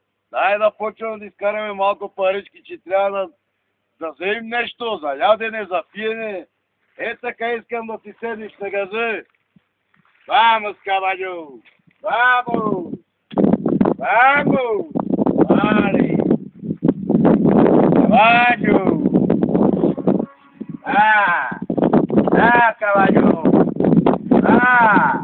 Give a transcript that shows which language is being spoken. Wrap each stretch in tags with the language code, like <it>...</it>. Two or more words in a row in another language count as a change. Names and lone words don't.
<bg>Дай да почваме да изкараме малко парички, че трябва да вземем нещо за ядене, за пиене. Е, така искам да си седнеш на газа.</bg> <es>Vamos, caballo! Vamos! Vamos! Vale! Caballo! Ah! Ah, caballo! Ah!</es>